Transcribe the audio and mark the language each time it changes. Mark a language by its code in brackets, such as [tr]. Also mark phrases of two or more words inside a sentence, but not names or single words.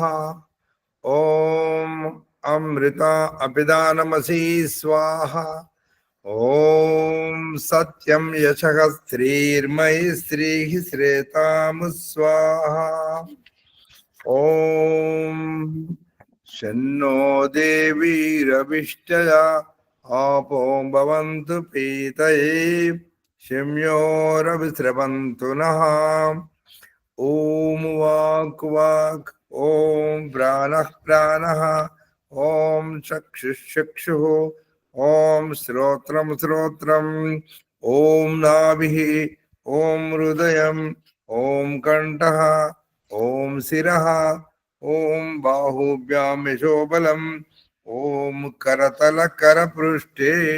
[sa] ఓం అమృత అపిదానమసి స్వాహ. ఓం సత్యం యశః శ్రీర్మయి శ్రీ శ్రేతాము స్వాహ. ఓం శన్నో దేవీరవిష్టయా आपो भवन्तु पीतये शम्योरविस्रवन्तु नः. ॐ वाक् वाक्, ॐ प्राणः प्राणः, ॐ चक्षुः चक्षुः, ॐ श्रोत्रं श्रोत्रम्, ॐ नाभिः, ॐ हृदयम्, ॐ कण्ठः, ॐ शिरः, ॐ बाहुभ्यां यशोबलम्, ओम करतल कर पृष्ठे.